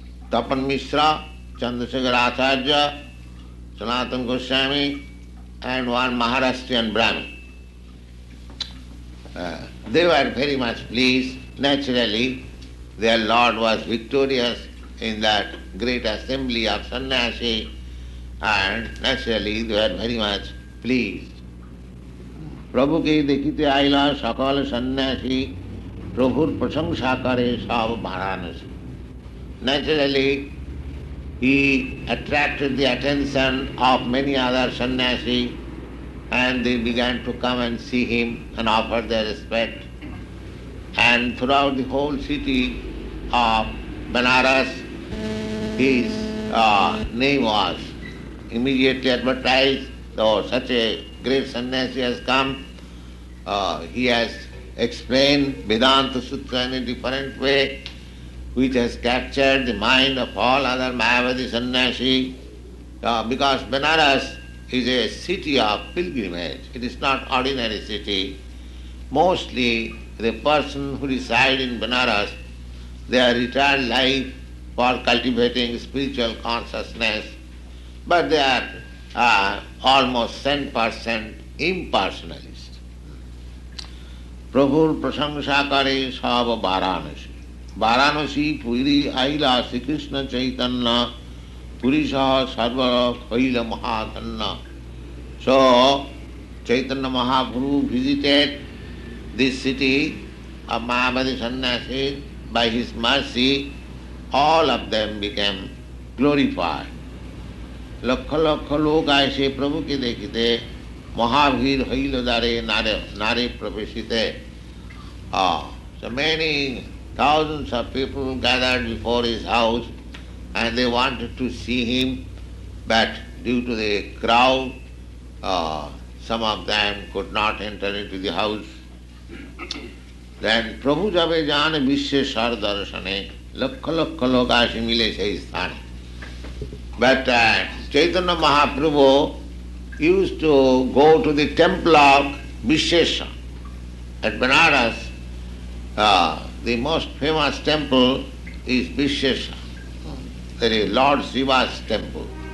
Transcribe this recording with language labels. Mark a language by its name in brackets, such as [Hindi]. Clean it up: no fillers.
[English] Tapan Mishra, Chandrasekhar Acharya, Sanatana Goswami, and one Maharashtrian Brahmin. They were very much pleased. Naturally, their Lord was victorious in that great assembly of sannyasi, and naturally they were very much pleased. [Bangla] প্রভুকে দেখিতে আইলা সকল সন্ন্যাসী প্রভুর প্রশংসা করে সব Varanasi. [English] Naturally, he attracted the attention of many other sannyasi, and they began to come and see him and offer their respect. And throughout the whole city of Benares, his name was immediately advertised. Though such a great sannyasi has come, he has explained Vedanta Sutra in a different way, which has captured the mind of all other Mayavadi sannyasi, because Benares is a city of pilgrimage. It is not ordinary city. Mostly the person who reside in Benares, their retired life for cultivating spiritual consciousness, but they are almost 10% impersonalist. [Bangla] প্রভুর প্রশংসা করে সব বারাণসী. বারাণসী পুরী আইলা শ্রীকৃষ্ণ চৈতন্য, পুরী সহ সর্ব হইল মহাধন্য. [English] So Chaitanya Mahaprabhu visited this city of Mayavadi sannyasis. By his mercy, all of them became glorified. [Bangla] Lakh lakh লোক আসে প্রভুকে দেখিতে, মহাভীর হইল দ্বারে নারে প্রবেশিতে. [English] So many thousands of people gathered before his house, and they wanted to see him, but due to the crowd, some of them could not enter into the house. [Bangla] Then প্রভু যাবে যান বিশ্বেশ্বর দর্শনে, লক্ষ লক্ষ লোক আসে মিলে সেই স্থানে. [English] But Chaitanya Mahaprabhu used to go to the temple of Visheshwar at Benares. The most famous temple is Visheshwar, that is Lord Shiva's temple.